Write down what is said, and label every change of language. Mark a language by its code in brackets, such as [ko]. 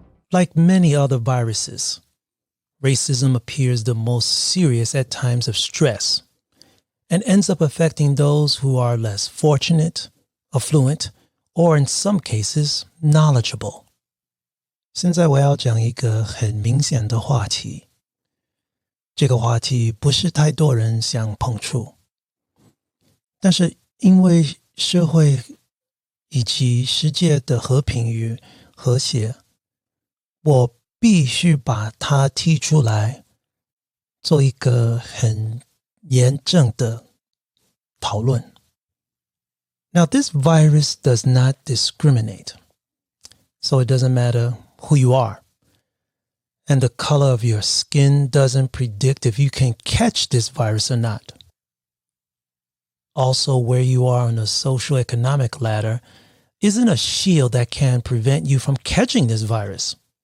[en] Like many other viruses, racism appears the most serious at times of stress and ends up affecting those who are less fortunate, affluent, or in some cases, knowledgeable. [zh] 现在我要讲一个很明显的话题。这个话题不是太多人想碰触，但是因为社会以及世界的和平与和谐，我必须把它提出来，做一个很严正的讨论。 [en] Now, this virus does not discriminate, so it doesn't matter who you are. And the color of your skin doesn't predict if you can catch this virus or not. Also, where you are on the socioeconomic ladder isn't a shield that can prevent you from catching this virus.